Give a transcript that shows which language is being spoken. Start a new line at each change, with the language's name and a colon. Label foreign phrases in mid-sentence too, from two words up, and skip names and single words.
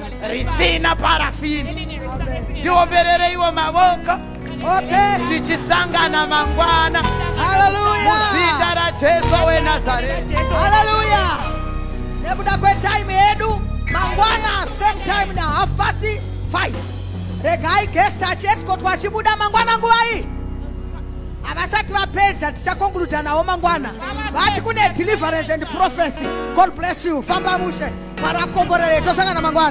Shona: Risina parafini. Tiomberereiwo mavoko. Okay. Tichisangana mangwana. Hallelujah. Muzita raJesu weNazareti. Hallelujah. Nekuda kwetime yedu, mangwana
English: same time
Shona: na
English: half past five.
Shona: Regai guest achiescort wachibuda mangwana nguva iyi. Havasati vapedza, tichakonkluda navo mangwana. Vati kune
English: deliverance and prophecy. God bless you.
Shona: Famba mushe. Mwari akomborere. Tosangana mangwana.